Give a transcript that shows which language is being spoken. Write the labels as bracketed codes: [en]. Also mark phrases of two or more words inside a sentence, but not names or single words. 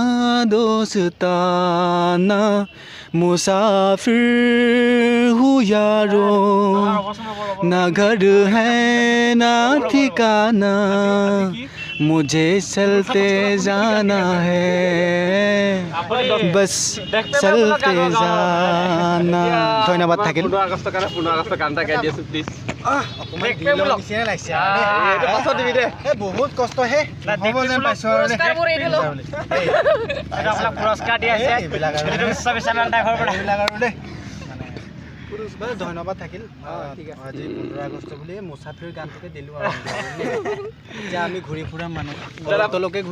[hi] दोस्ताना मुसाफिर हूँ यारो ना घर है ना ठिकाना मुझे चलते जाना है बस चलते जाना [as] ধন্যবাদ থাকিল 15 আগষ্ট কাৰণে 15 আগষ্ট গান এটা গাই দিছোঁ প্লিজ বহুত কষ্ট হে হ'ব যেন পাইছোঁ পুৰস্কাৰ দি আছে ধন্যবাদ থাকিল আজি 15 আগষ্ট বুলি মুছাফিৰ গানটোকে দিলোঁ আৰু এতিয়া আমি ঘূৰি ফুৰা মানুহ তলকে ঘূৰি